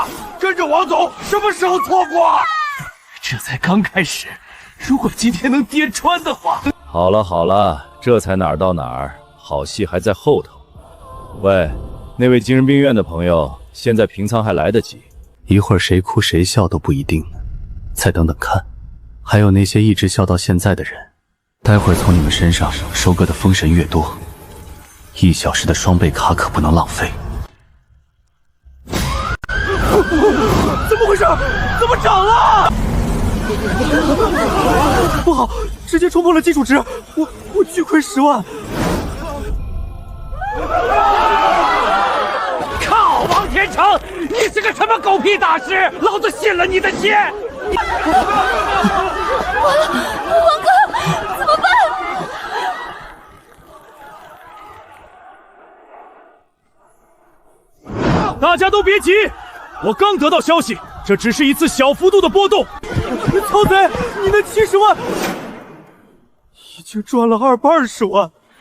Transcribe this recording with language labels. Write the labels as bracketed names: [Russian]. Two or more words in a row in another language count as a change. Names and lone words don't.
[Chinese] 跟着王總什麼時候錯過？這才剛開始，如果今天能跌穿的話。好了，這才哪兒到哪兒，好戲還在後頭。喂，那位精神病院的朋友，現在平倉還來得及，一會兒誰哭誰笑都不一定呢，再等等看。還有那些一直笑到現在的人，待會兒從你們身上收割的封神越多，1小時的雙倍卡可不能浪費。怎麼回事？怎麼漲了？不好，直接衝破了基礎值，我巨虧10萬。靠，王天成，你是個什麼狗屁大師？老子信了你的邪！完了，王哥，怎麼辦？大家都別急，我剛得到消息，這只是一次小幅度的波動。曹賊，你那70萬已經賺了220萬。